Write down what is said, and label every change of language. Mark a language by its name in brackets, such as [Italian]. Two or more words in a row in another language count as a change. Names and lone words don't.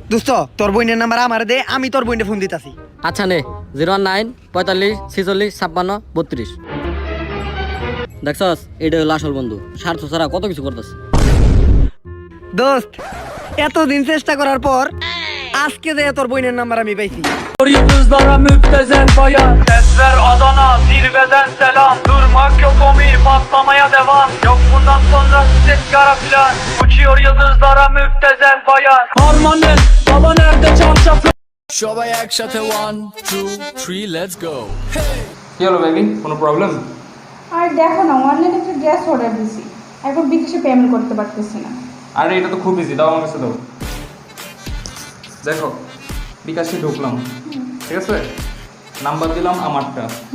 [Bangla] দোস্ত, তোর বোনের নাম্বার আমার দে, আমি তোর বোনের ফোন দিতাছি। আচ্ছা নে, 09 45 46 56 32। দেখছস, এটা হলো আসল বন্ধু। স্বার্থ ছাড়া কত কিছু করতেছে। দোস্ত, এতদিন চেষ্টা করার por আজকে যে তোর বোনের নাম্বার আমি পাইছি। [Turkish] Yıldızlara müptezel bayan, sesler Adana, zirveden selam. Durmak yok Omir, patlamaya devam. Yok bundan sonra ses kara filan. Uçuyor yıldızlara müptezel bayan. Harmanın, baba nerede çarşaflı? [Bangla] সবাই একসাথে 1 2 3 [English] let's go. [Bangla] কি হলো বেবি, কোনো প্রবলেম? আর দেখো না, অনলাইনে একটা গ্যাস অর্ডার দিয়েছি, এখন বিকাশে পেমেন্ট করতে পারতেছি না। আরে এটা তো খুব ইজি, দাও আমার কাছে দাও। দেখো, বিকাশে ঢুকলাম, ঠিক আছে, নাম্বার দিলাম আমারটা।